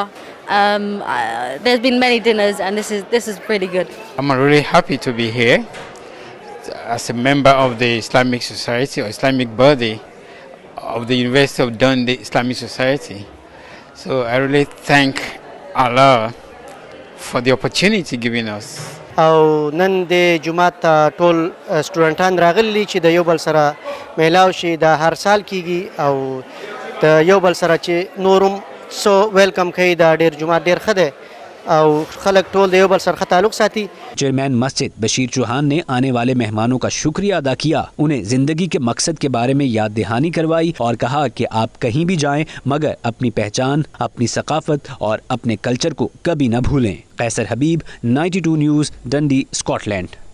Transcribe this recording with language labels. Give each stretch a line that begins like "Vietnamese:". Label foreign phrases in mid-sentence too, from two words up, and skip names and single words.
English: There's been many dinners and this is pretty good. I'm really happy to be here as a member of the Islamic Society or Islamic body of the University of Dundee Islamic Society. So I really thank Allah for the opportunity given us.
Pashto: او نن د جمعات ټول سټوډنټان راغلي چې د یو بل سره میلاو شي دا هر سال کیږي او د یو بل سره چې نورم سو ویلکم کوي دا ډیر جمعات ډیر خده او خلک ټول د یو بل سره تعلق ساتي.
Urdu: چیئرمین مسجد بشیر چوہان نے آنے والے مہمانوں کا شکریہ ادا کیا، انہیں زندگی کے مقصد کے بارے میں یاد دہانی کروائی اور کہا کہ آپ کہیں بھی جائیں مگر اپنی پہچان، اپنی ثقافت اور اپنے کلچر کو کبھی نہ بھولیں۔ قیصر حبیب، 92 نیوز، ڈنڈی، اسکاٹ لینڈ۔